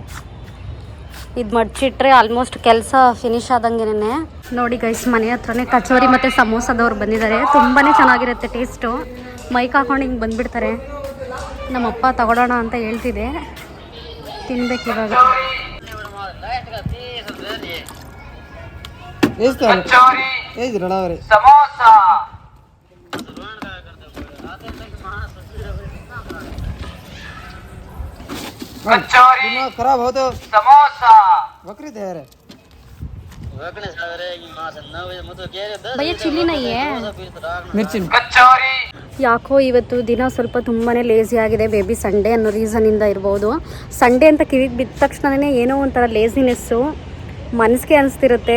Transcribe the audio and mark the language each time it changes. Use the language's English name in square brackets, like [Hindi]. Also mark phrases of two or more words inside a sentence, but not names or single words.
[Kannada] ಇದು ಮಡ್ಚಿಟ್ರೆ ಆಲ್ಮೋಸ್ಟ್ ಕೆಲಸ ಫಿನಿಶ್ ಆದಂಗೆನೇ. ನೋಡಿ ಗೈಸ್, ಮನೆ ಹತ್ರನೇ ಕಚೋರಿ ಮತ್ತು ಸಮೋಸದವ್ರು ಬಂದಿದ್ದಾರೆ. ತುಂಬಾ ಚೆನ್ನಾಗಿರುತ್ತೆ ಟೇಸ್ಟು. ಮೈಕ್ ಹಾಕೊಂಡು ಹಿಂಗೆ ಬಂದುಬಿಡ್ತಾರೆ. ನಮ್ಮಪ್ಪ ತಗೊಳ್ಳೋಣ ಅಂತ ಹೇಳ್ತಿದೆ, ತಿನ್ಬೇಕು ಇವಾಗ. [Hindi] खराब हो तो समोसा बकरी दे रहे भैया चिल्ली नहीं मिर्ची [Kannada] ಯಾಕೋ ಇವತ್ತು ದಿನ ಸ್ವಲ್ಪ ತುಂಬಾ ಲೇಸಿ ಆಗಿದೆ. [English] baby Sunday [Kannada] ಅನ್ನೋ ರೀಸನಿಂದ ಇರ್ಬೋದು. ಸಂಡೇ ಅಂತ ಕಿವಿಗೆ ಬಿದ್ದ ತಕ್ಷಣವೇ ಏನೋ ಒಂಥರ ಲೇಸಿನೆಸ್ಸು ಮನಸ್ಸಿಗೆ ಅನಿಸ್ತಿರುತ್ತೆ.